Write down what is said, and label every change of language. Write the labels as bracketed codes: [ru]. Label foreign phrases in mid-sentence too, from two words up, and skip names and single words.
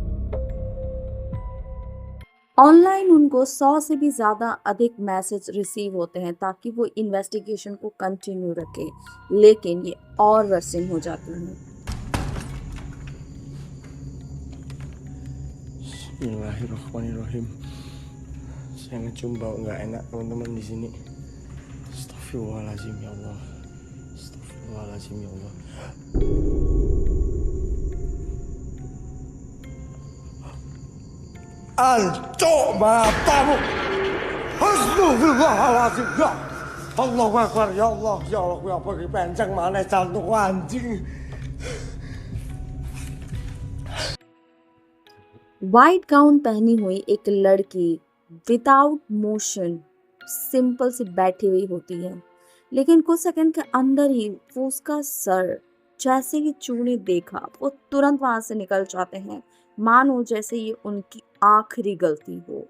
[hi] ऑनलाइन उनको 100 से भी ज़्यादा अधिक [en] message receive [hi] होते हैं ताकि वो इन्वेस्टिगेशन को कंटिन्यू रखे, लेकिन ये और वर्सिंग हो जाती है। [ar] بسم الله الرحمن الرحيم. [id] Saya ngecium bau nggak enak teman-teman di sini. [ar] أستغفر الله العظيم يا الله. أستغفر الله العظيم يا الله. [jv] Ancok matamu. [ar] أستغفر الله العظيم يا. الله أكبر يا الله. يا الله, [id] gue pergi penceng mana jantung anjing. [en] white gown [hi] पहनी हुई एक लड़की [en] without motion simple [hi] सी बैठी हुई होती है, लेकिन कुछ सेकंड के अंदर ही वो उसका सर जैसे ही चूने देखा वो तुरंत वहां से निकल जाते हैं, मानो जैसे ये उनकी आखिरी गलती हो।